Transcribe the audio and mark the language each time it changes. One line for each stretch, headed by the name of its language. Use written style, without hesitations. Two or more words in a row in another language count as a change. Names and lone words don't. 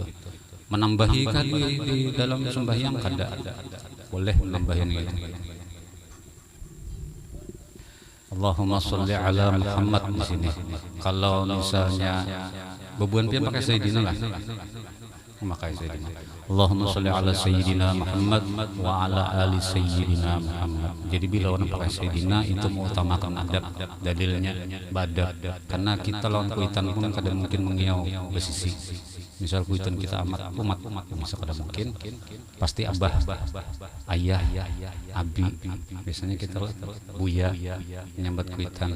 Banjar: Menambahi kan di dalam sembahyang kada boleh menambahin gitu.
Arabic: اللهم صل على محمد
Banjar: di sini. Kalau misalnya bebuan pian pakai sayyidina lah. Pakai sayyidina.
Arabic: اللهم صل على سيدنا محمد وعلى آل سيدنا محمد wa ala ali sayyidina Muhammad.
Banjar: Jadi bila orang pakai sayyidina itu mengutamakan adab, dalilnya badab. Karena kita lawan kuitan pun kadang mungkin mengiau bersisi. Misal kuitan kita umat bisa kada mungkin pasti abah, ayah, abi, biasanya kita buya menyambat kuitan.